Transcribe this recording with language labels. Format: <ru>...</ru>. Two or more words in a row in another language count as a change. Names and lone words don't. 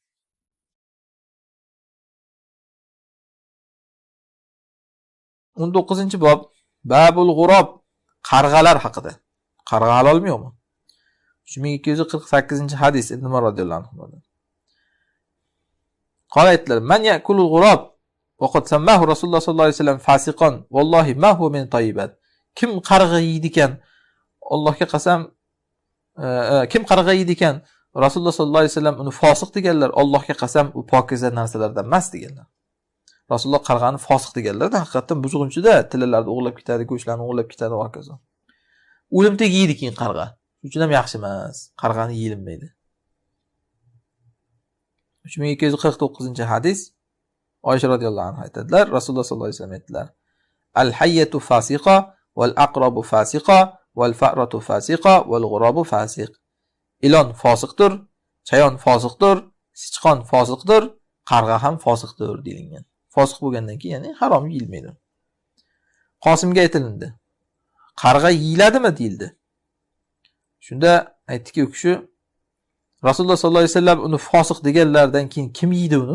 <uz>19-bob</uz> <ar>باب الغراب,</ar> <uz>qarg'alar haqida. Qarg'a halolmi yo'qmi? 3248-hadis Ibn Umar</uz> <ar>رضي الله عنه. Qolaytlar: "من يأكل الغراب وقد سماه رسول الله صلى الله عليه وسلم فاسقا والله ما هو من الطيبات."</ar> <uz>Kim qarg'a yeydi ekan, Allohga qasam, kim qarg'a yeydi ekan, Rasululloh</uz> <ar>صلى الله عليه وسلم</ar> <uz>uni fosiq deganlar, Allohga qasam u pokiza narsalardan emas deganlar. Rasululloh qarg'ani fosiq deganlar-da, haqiqatan buzg'unchida, tillalarni o'g'irlab ketadi, go'shtlarni o'g'irlab ketadi va hokazo. O'limtik yeydi keyin qarg'a. Shuning uchun ham yaxshi emas. Qarg'ani yeyilmaydi. 3249-hadis Oysha</uz> <ar>رضي الله عنها</ar> <uz>aytadilar, Rasululloh</uz> <ar>صلى الله عليه وسلم</ar> <uz>aytdilar:</uz> <ar>"الحية فاسقة والعقرب فاسقة والفأرة فاسقة والغراب فاسق."</ar> <uz>Ilon fosiqdir, chayon fosiqdir, sichqon fosiqdir, qarg'a ham fosiqdir deyilgan. Fosiq bo'lgandan keyin ya'ni harom yeyilmaydi. Qosimga aytilindi: "Qarg'a yeyiladimi?" deyildi. Shunda aytdiki u kishi, Rasululloh</uz> <ar>صلى الله عليه وسلم</ar> <uz>uni fosiq deganlardan keyin kim yeydi uni?</uz>